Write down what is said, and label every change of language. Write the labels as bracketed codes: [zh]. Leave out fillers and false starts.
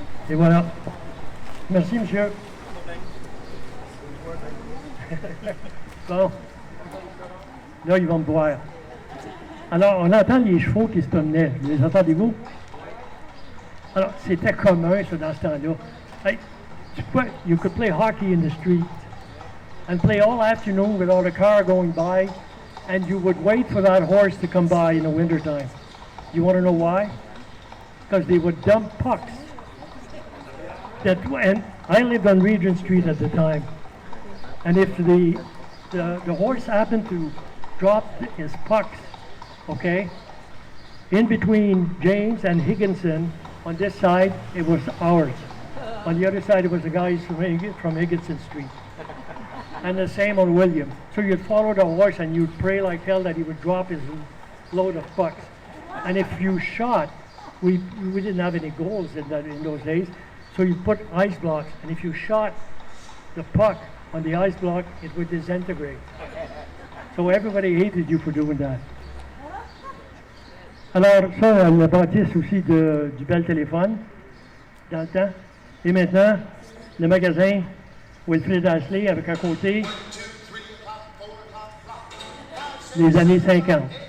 [fr] Et voilà. Merci, monsieur. Bon. Là, ils vont me voir. Alors, on entend les chevaux qui se promenaient. Les entendez-vous? Alors, c'était commun, ça, dans ce temps-là. [en] Hey, you could play hockey in the street and play all afternoon without a car going by, and you would wait for that horse to come by in the wintertime. You want to know why? Because they would dump pucks. And I lived on Regent Street at the time. And if the horse happened to drop his pucks, okay, in between James and Higginson, on this side, it was ours. On the other side, it was the guys from Higginson Street. And the same on William. So you'd follow the horse and you'd pray like hell that he would drop his load of pucks. And if you shot, we didn't have any goals in those days, so you put ice blocks, and if you shot the puck on the ice block, it would disintegrate. So everybody hated you for doing that. [fr] Alors ça, la bâtisse aussi du bel téléphone, dans le temps. Et maintenant, le magasin Wilfrid Ashley avec à côté les années 50.